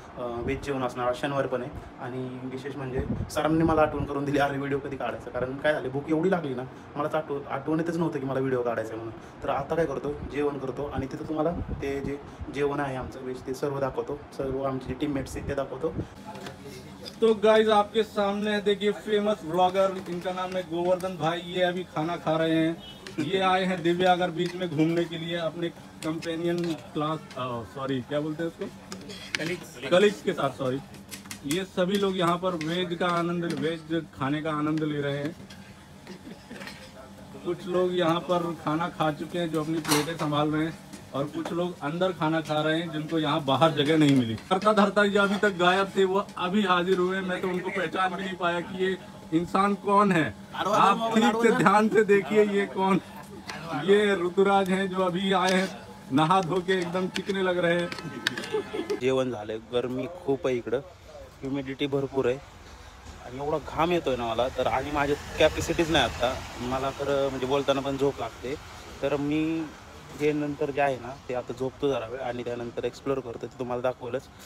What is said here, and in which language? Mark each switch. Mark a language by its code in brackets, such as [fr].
[mr] Veg जेवण असणार, शनिवार पण आहे. आणि विशेष म्हणजे सरांनी मला आठवण करून दिली, अरे व्हिडिओ कधी काढायचा, कारण काय झालं भूक एवढी लागली ना, मलाच आठवणीतच नव्हतं की मला व्हिडिओ काढायचा म्हणून. तर आता काय करतो, जेवण करतो आणि तिथं तुम्हाला ते जे जेवण आहे आमचं व्हेज ते सर्व दाखवतो, सर्व आमचे जे टीममेट्स आहेत ते दाखवतो. [hi] तो गाइस आपके सामने है, देखिए फेमस ब्लॉगर, इनका नाम है गोवर्धन भाई। ये अभी खाना खा रहे हैं। ये आए हैं दिव्यागर बीच में घूमने के लिए अपने कंपेनियन क्लास सॉरी क्या बोलते हैं उसको, कलीग्स के साथ। सॉरी, ये सभी लोग यहाँ पर वेज खाने का आनंद ले रहे हैं। कुछ लोग यहाँ पर खाना खा चुके हैं जो अपनी प्लेटें संभाल रहे हैं, और कुछ लोग अंदर खाना खा रहे हैं जिनको यहाँ बाहर जगह नहीं मिली। धरता धरता ये अभी तक गायब थे, वो अभी हाजिर हुए। मैं तो उनको पहचान भी नहीं पाया कि ये इंसान कौन है। आप ठीक से ध्यान से देखिए, ये कौन, ये ऋतुराज हैं जो अभी आए हैं, नहा धो के एकदम चिकने लग रहे हैं। [mr] जेवण झालंय, गरमी खूप आहे इकडं, ह्युमिडिटी भरपूर आहे आणि एवढा घाम येतोय ना मला तर, आणि माझ्या कॅपॅसिटीज नाही आता मला तर, म्हणजे बोलताना पण झोप लागते. तर मी जे नंतर जे आहे ना ते आता झोपतो जरा वेळ आणि त्यानंतर एक्सप्लोअर करतो, ते तुम्हाला दाखवलंच.